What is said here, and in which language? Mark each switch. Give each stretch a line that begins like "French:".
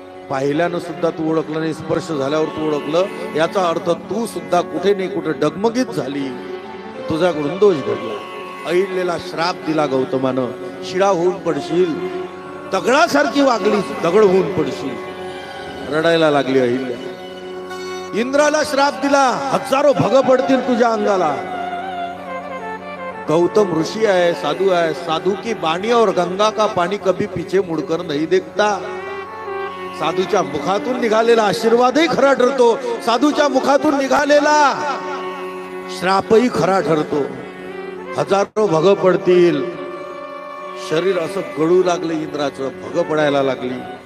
Marathi: पाहिल्यानं सुद्धा तू ओळखलं नाही, स्पर्श झाल्यावर तू ओळखलं, याचा अर्थ तू सुद्धा कुठे नाही कुठे डगमगीत झाली, तुझ्याकडून दोष घडला. अहिल्याला श्राप दिला गौतमानं, शिळा होऊन पडशील, दगडासारखी वागली, दगड होऊन पडशील. रडायला लागली अहिल्या. इंद्राला श्राप दिला, हजारो भग पडतील तुझ्या अंगाला. गौतम ऋषी आहे, साधू आहे.
Hindi: साधू की बाणी और गंगा का पाणी कभी पीछे मुड़कर नहीं देखता.
Marathi: साधूच्या मुखातून निघालेला आशीर्वादही खरा ठरतो, साधूच्या मुखातून निघालेला श्रापही खरा ठरतो. हजारो भग पडतील. शरीर असं गळू लागलं इंद्राचं, भग पडायला लागली.